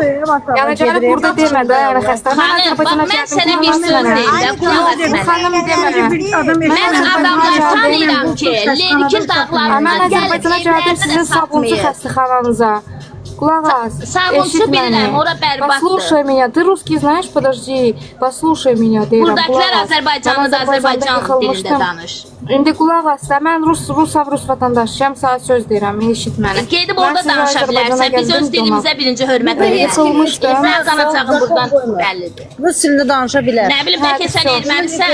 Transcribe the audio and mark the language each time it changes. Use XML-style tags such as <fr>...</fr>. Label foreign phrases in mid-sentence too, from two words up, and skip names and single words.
<az>Yəni gəlib burada demə də, yəni xəstəxana Azərbaycana Mən sənə bir söz deyirəm, qulaq as mənə. Xanım demə. Mən adamları tanıyıram ki, Lerikin dağlarında Mən Azərbaycana gəldim sizin sabunçu xəstəxananıza. Qulaq as. Sabunçu bilirəm, ora bərbatdır.</az> <ru>Послушай меня, ты русский знаешь? Подожди. Послушай меня,</ru> <az>deyirəm. Buradakiler Azərbaycanlı da Azərbaycan dilində danış. İndi qulaq as da, mən Rus vətəndaşıyam, sənə söz deyirəm, eşit məni. Gedib orada danışa bilərsən, biz öz dilimizə birinci hörmət edək. Sən qanacağın buradan bəllidir. Rus dilində danışa bilər. Nə bilim, bəlkə sən ermənisən.</az>